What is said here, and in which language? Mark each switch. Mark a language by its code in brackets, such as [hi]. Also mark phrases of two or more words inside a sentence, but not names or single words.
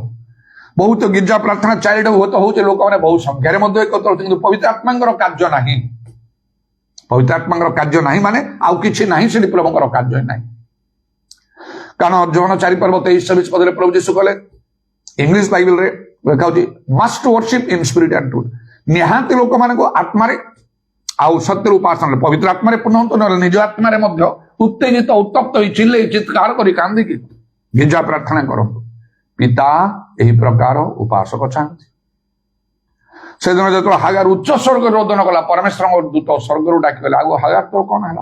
[or] ବହୁତ ଗିର୍ଜା ପ୍ରାର୍ଥନା ଚାରିଟ ହୁଏତ ହଉଛି, ଲୋକମାନେ ବହୁ ସଂଖ୍ୟାରେ ମଧ୍ୟ ଏକତ୍ର ହଉଛନ୍ତି, କିନ୍ତୁ ପବିତ୍ର ଆତ୍ମାଙ୍କର କାର୍ଯ୍ୟ ନାହିଁ। ପବିତ୍ର ଆତ୍ମାଙ୍କର କାର୍ଯ୍ୟ ନାହିଁ ମାନେ ଆଉ କିଛି ନାହିଁ, ସେଠି ପ୍ରଭୁଙ୍କର କାର୍ଯ୍ୟ ନାହିଁ। କାରଣ ଯୋହନ 4:23-24 ପଦରେ ପ୍ରଭୁ ଯୀଶୁ କହିଲେ, ଇଂଲିଶ ବାଇବେଲରେ ଲେଖା ହଉଛି [en] must worship in spirit and truth. [or] ନିହାତି ଲୋକମାନଙ୍କୁ ଆତ୍ମାରେ ଆଉ ସତ୍ୟର ଉପାସନା, ପବିତ୍ର ଆତ୍ମାରେ ପୂର୍ଣ୍ଣ ହୁଅନ୍ତୁ, ନହେଲେ ନିଜ ଆତ୍ମାରେ ମଧ୍ୟ ଉତ୍ତେଜିତ ଉତ୍ତପ୍ତ ହୋଇ ଚିଲେଇ ଚିତ୍କାର କରି କାନ୍ଦିକି ଗିର୍ଜା ପ୍ରାର୍ଥନା କରନ୍ତୁ। ପିତା ଏହି ପ୍ରକାର ଉପାସକ ଚାହାନ୍ତି। ସେଦିନ ଯେତେବେଳେ ହାଗାର ଉଚ୍ଚ ସ୍ୱର୍ଗରେ ରୋଦନ କଲା, ପରମେଶ୍ୱରଙ୍କ ଦୂତ ସ୍ୱର୍ଗରୁ ଡାକି କହିଲା, ଆଗ ହାଗାର ତୋର କ'ଣ ହେଲା?